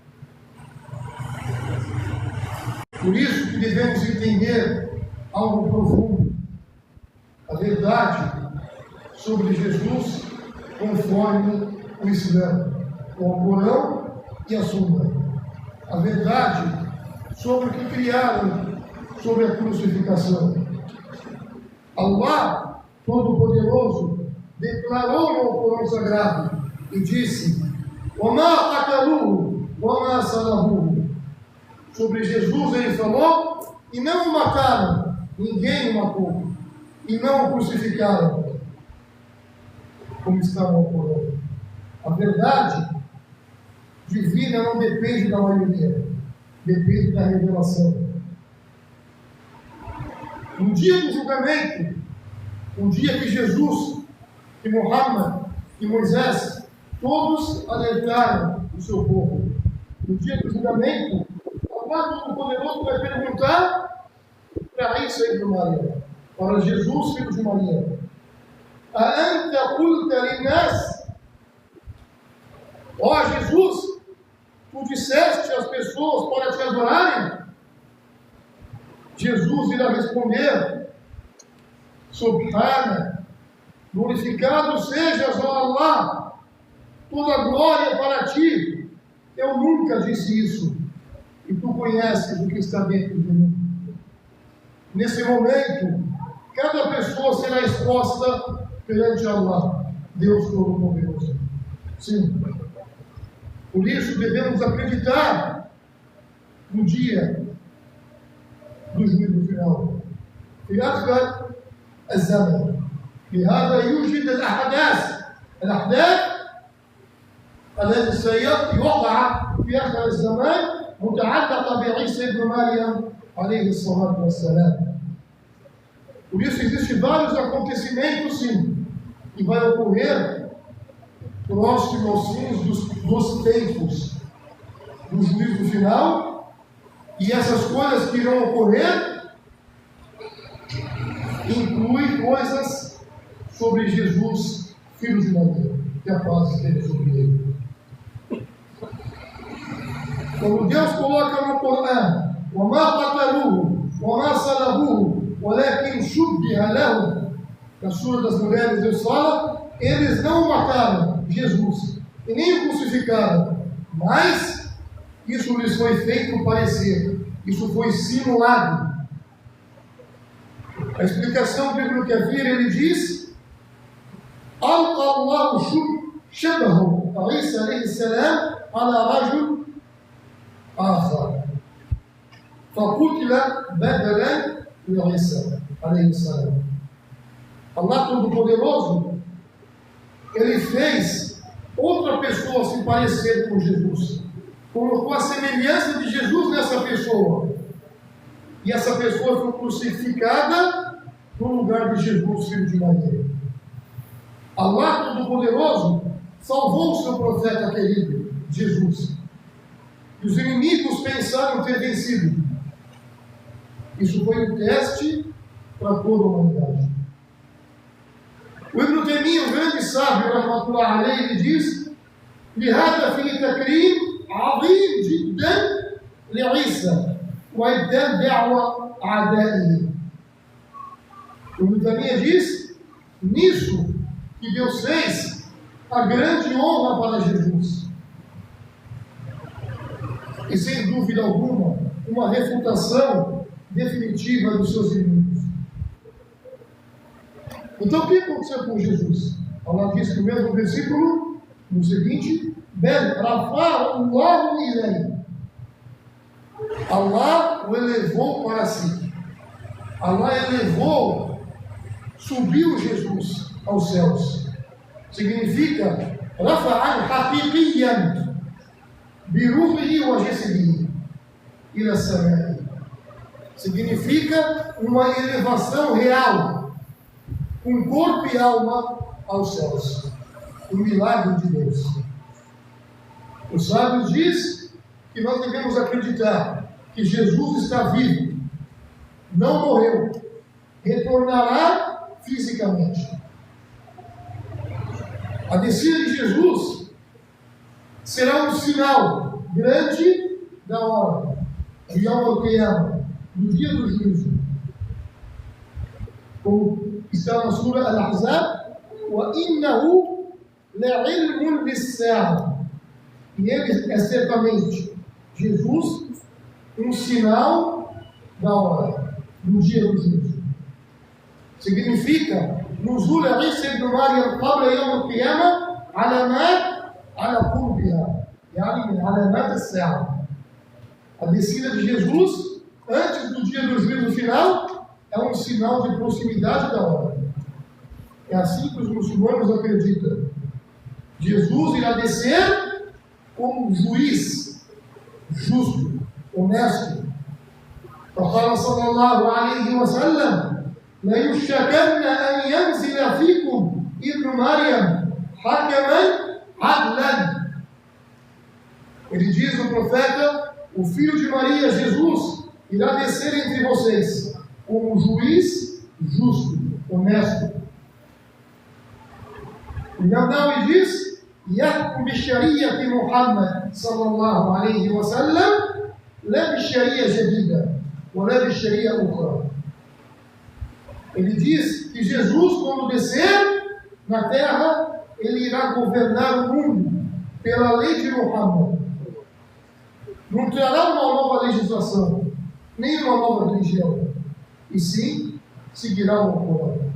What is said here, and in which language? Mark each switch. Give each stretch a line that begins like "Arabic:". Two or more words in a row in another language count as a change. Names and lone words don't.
Portuguese: Por isso que devemos entender algo profundo, a verdade sobre Jesus conforme o Islã, o Corão e a Sunna. A verdade sobre o que criaram sobre a crucificação. Allah, Todo-Poderoso, declarou no Corão Sagrado e disse:
Arabic: وَمَا قَتَلُوهُ وَمَا صَلَبُوهُ.
Portuguese: Sobre Jesus ele falou: e não o mataram, ninguém o matou, e não o crucificaram, como está no Corão. A verdade divina não depende da maioria, depende da revelação. No dia do julgamento, um dia que Jesus, que Muhammad, que Moisés, todos alertaram o seu povo. No dia do julgamento, Allah Todo-Poderoso vai perguntar para Isa ibn Maria, para Jesus, filho de Maria:
Arabic: أأنت قلت للناس?
Portuguese: Ó Jesus, tu disseste às pessoas para te adorarem? Jesus irá responder: Subhana, glorificado sejas, ó Allah, toda glória para ti. Eu nunca disse isso, e tu conheces o que está dentro de mim. Nesse momento, cada pessoa será exposta perante Allah, Deus Todo-Poderoso. Sim. Por isso devemos acreditar no dia do juízo final.
Arabic: في آخر الزمن. لهذا يوجد الأحداث التي سيقع في آخر الزمان متعلقة بعيسى ابن مريم عليه الصلاة والسلام.
Portuguese: Por isso existem vários acontecimentos, sim, que vai ocorrer próximo aos fins dos tempos do juízo final, e essas coisas que irão ocorrer incluem coisas sobre Jesus, filho de Maria, que a paz esteja sobre ele. Quando Deus coloca no Corão:
Arabic: وَمَا قَتَلُوهُ وَمَا صَلَبُوهُ وَلَكِنْ شُبِّهَ لَهُمْ,
Portuguese: na Sura das Mulheres, Deus fala: eles não mataram Jesus e nem o crucificaram, mas isso lhes foi feito parecer, isso foi simulado. A explicação do Ibn Kathir, ele diz:
Arabic: ألقى الله شبهه عيسى عليه السلام على رجل آخر فقتل بدلا لعيسى عليه السلام.
Portuguese: Allah Todo-Poderoso, ele fez outra pessoa se parecer com Jesus, colocou a semelhança de Jesus nessa pessoa, e essa pessoa foi crucificada no lugar de Jesus, filho de Maria. Allah Todo-Poderoso salvou o seu profeta querido, Jesus, e os inimigos pensaram ter vencido. Isso foi um teste para toda a humanidade. O Ibn Taymiyyah, o grande sábio,
Arabic: رحمة الله عليه,
Portuguese: ele diz:
Arabic: لهذا في تكريم عظيم جدا لعيسى وإبدال دعوة أعدائه.
Portuguese: O Ibn Taymiyyah diz: nisso que Deus fez a grande honra para Jesus, e sem dúvida alguma uma refutação definitiva dos seus inimigos. Então o que aconteceu com Jesus? Allah diz no mesmo versículo, no seguinte:
Arabic: بل رفعه الله إليه.
Portuguese: Allah o elevou para si. Allah elevou subiu Jesus aos céus. Significa
Arabic: رفعا حقيقيا بروحه وجسده إلى السماء.
Portuguese: Significa uma elevação real, com corpo e alma aos céus. Um milagre de Deus. Os sábios dizem que nós devemos acreditar que Jesus está vivo, não morreu, retornará fisicamente. A descida de Jesus será um sinal grande da hora, do
Arabic: يوم القيامة,
Portuguese: do dia do juízo. Como está na Sura Al-Ahzab,
Arabic: وَإِنَّهُ لَعِلْمٌ لِلسَّاعَةِ.
Portuguese: E ele é certamente, Jesus, um sinal da hora, do dia do juízo. Significa,
Arabic: نزول عيسى ابن مريم قبل يوم القيامة علامات على قربها، يعني من علامات الساعة.
Portuguese: A descida de Jesus, antes do dia do juízo final, é um sinal de proximidade da hora. É assim que os muçulmanos acreditam. Jesus irá descer como um juiz justo, honesto.
Arabic: فقال صلى الله عليه وسلم ليشكن أن ينزل فيكم ابن مريم حكما عدلا.
Portuguese: Ele diz, o profeta, o filho de Maria, Jesus, irá descer entre vocês como juiz justo, honesto. E Nawawi diz,
Arabic: يحكم بشريعة محمد صلى الله عليه وسلم لا بشريعة جديدة ولا بشريعة أخرى.
Portuguese: Ele diz que Jesus, quando descer na terra, ele irá governar o mundo pela lei de Muhammad. Não trará uma nova legislação, nem uma nova religião, e sim seguirá o Corão.